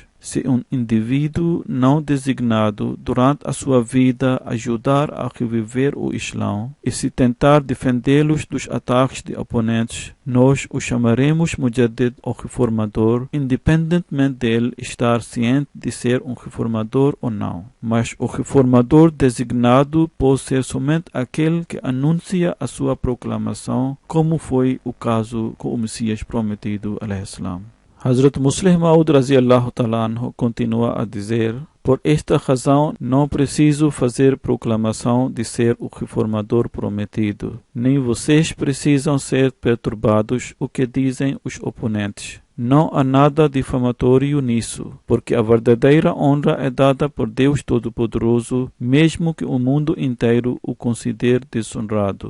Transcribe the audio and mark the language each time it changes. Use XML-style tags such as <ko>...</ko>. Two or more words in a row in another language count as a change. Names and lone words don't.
<pt>Se um indivíduo não designado durante a sua vida ajudar a reviver o Islã e se tentar defendê-los dos ataques de oponentes, nós o chamaremos mujaddid ou reformador, independentemente dele estar ciente de ser um reformador ou não. Mas o reformador designado pode ser somente aquele que anuncia a sua proclamação, como foi o caso com o Messias prometido al-Islam. Hazrat Musleh Maud</pt> <ar>رضي الله تعالى عنه</ar> <pt>continua a dizer: por esta razão não preciso fazer proclamação de ser o reformador prometido. Nem vocês precisam ser perturbados o que dizem os oponentes. Não há nada difamatório nisso, porque a verdadeira honra é dada por Deus Todo-Poderoso, mesmo que o mundo inteiro o considere desonrado.</pt>